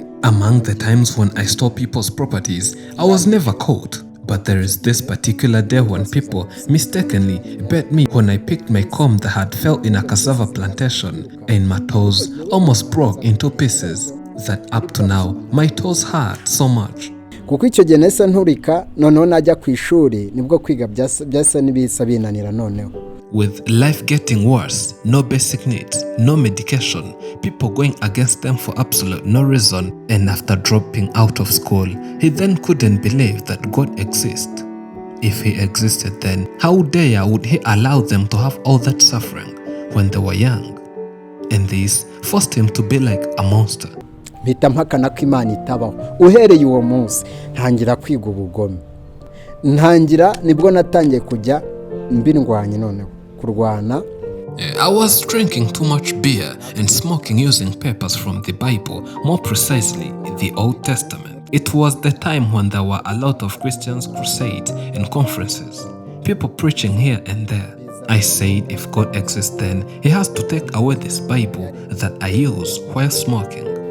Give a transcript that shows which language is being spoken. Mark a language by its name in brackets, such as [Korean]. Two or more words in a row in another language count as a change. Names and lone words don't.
[English] Among the times when I stole people's properties, I was never caught. But there is this particular day when people mistakenly bet me when I picked my comb that had fell in a cassava plantation, and my toes almost broke into pieces. That up to now, my toes hurt so much. [Kinyarwanda] Kuko icyo gihe nese nturika noneho najya ku ishuri nibwo kwiga byasa n'ibisa binanira noneho. [English] With life getting worse, no basic needs, no medication, people going against them for absolute no reason, and after dropping out of school, he then couldn't believe that God exists. If he existed then, how dare would he allow them to have all that suffering when they were young? and this forced him to be like a monster. [Kinyarwanda] mpita mpakana ko Imana itabaho. Uhereye uwo munsi ntangira kwiga ubugome, nibwo natangiye kujya mbindwanya, noneho kurwana. [English] I was drinking too much beer and smoking using papers from the Bible, more precisely the Old Testament. It was the time when there were a lot of Christians crusades and conferences, people preaching here and there. I said if God exists, then he has to take away this Bible that I use while smoking.